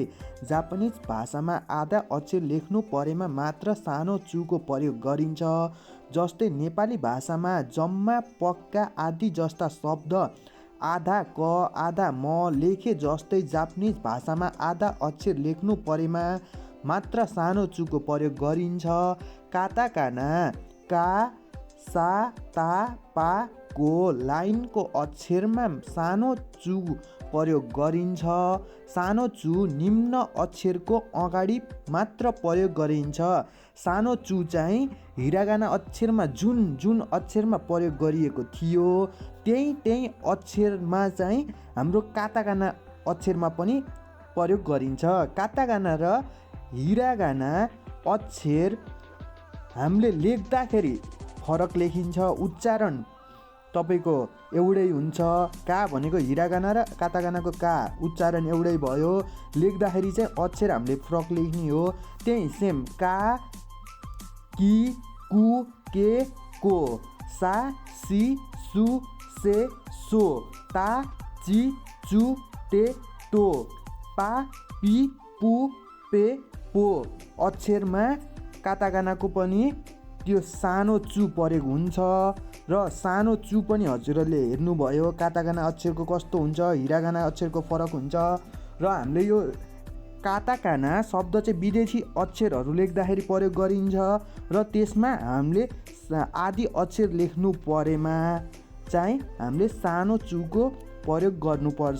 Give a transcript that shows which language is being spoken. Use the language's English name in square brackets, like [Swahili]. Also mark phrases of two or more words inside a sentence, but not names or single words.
[Nepali] जापानिज भाषामा आधा अक्षर लेख्नु परेमा मात्र सानो चुको प्रयोग गरिन्छ। जस्तै नेपाली भाषामा जम्मा, पक्का आदि जस्ता शब्द आधा क आधा म लेखे। जस्तै जापानिज भाषामा आधा अक्षर लेख्नु परेमा मात्र सानो चुको प्रयोग गरिन्छ। काताकाना का, सा, ता, पा को लाइनको अक्षरमा सानो चु प्रयोग गरिन्छ। सानो चु निम्न अक्षरको अगाडि मात्र प्रयोग गरिन्छ। सानो चु चाहिँ हिरागाना अक्षरमा जुन अक्षरमा प्रयोग गरिएको थियो त्यही अक्षरमा चाहिँ हाम्रो काताकाना अक्षरमा पनि प्रयोग गरिन्छ। काताकाना र हिरागाना अक्षर हामीले लेख्दाखेरि फरक लेखिन्छ। उच्चारण तपाईँको एउटै हुन्छ। का भनेको हिरागाना र काताकानाको का उच्चारण एउटै भयो। लेख्दाखेरि चाहिँ अक्षर हामीले फरक लेख्ने हो। त्यही सेम का, कि, कु, के, को, सा, सी, सु, से, सो, ता, ची, चु, टे, टो, पा, पी, पु, पे, पो अक्षरमा काताकानाको पनि त्यो सानो चु प्रयोग हुन्छ। र सानो चु पनि हजुरहरूले हेर्नुभयो काताकाना अक्षरको कस्तो हुन्छ, हिरागाना अक्षरको फरक हुन्छ। र हामीले यो काताकाना शब्द चाहिँ विदेशी अक्षरहरू लेख्दाखेरि प्रयोग गरिन्छ र त्यसमा हामीले आदि अक्षर लेख्नु परेमा चाहिँ हामीले सानो चुको प्रयोग गर्नुपर्छ।